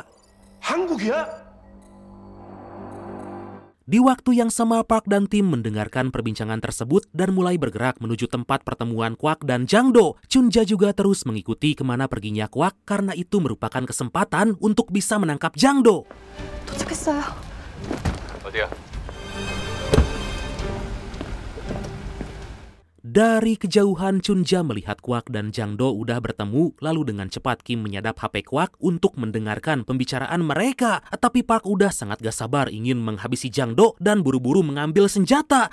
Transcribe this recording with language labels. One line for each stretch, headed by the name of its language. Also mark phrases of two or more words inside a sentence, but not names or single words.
Korean: 한국이야?
Indonesian: Di waktu yang sama, Park dan tim mendengarkan perbincangan tersebut dan mulai bergerak menuju tempat pertemuan Kwak dan Jang Do. Chunja juga terus mengikuti kemana perginya Kwak karena itu merupakan kesempatan untuk bisa menangkap Jang Do.
Korean: 도착했어요. 어디야?
Indonesian: Dari kejauhan Chunja melihat Kwak dan Jang Do udah bertemu, lalu dengan cepat Kim menyadap HP Kwak untuk mendengarkan pembicaraan mereka. Tapi Park udah sangat gak sabar ingin menghabisi Jang Do dan buru-buru mengambil senjata.